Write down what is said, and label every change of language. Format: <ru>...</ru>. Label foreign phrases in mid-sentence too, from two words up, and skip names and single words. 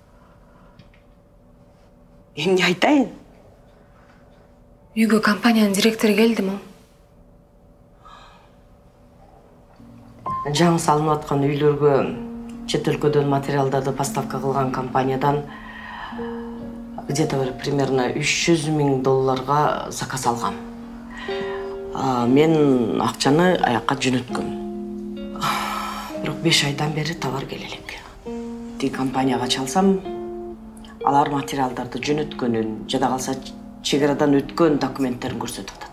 <ky>Эмне айтайын? Үйгө компаниянын директору келди, мам. Жаңы салынып аткан үйлөргө чет өлкөдөн материалдарды поставка кылган компаниядан</ky> <ru>где-то примерно</ru> <ky>$300,000 заказ алгам. Мен акчаны аякка жөнөткөм. Бирок 5 айдан бери товар келе элек. Тиги компанияга чалсам, алар материалдарды жөнөткөнүн, жада калса чегарадан өткөн документтерин көрсөтүп атат.</ky>